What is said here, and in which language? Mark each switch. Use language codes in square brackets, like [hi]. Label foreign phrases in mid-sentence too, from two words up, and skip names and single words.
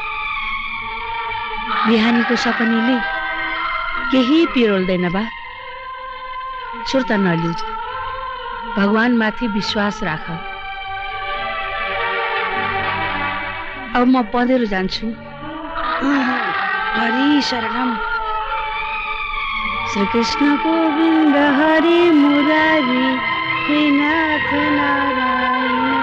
[ne] बिहानीको सपनीले केही पिरोल्दैन बा। सुर्ता नलिऊ, भगवान माथि विश्वास राख। अब म पँधेरो जान्छु। हरि शरणम। श्री कृष्ण गोविन्द हरि मुरारी, हे नाथ नारायण।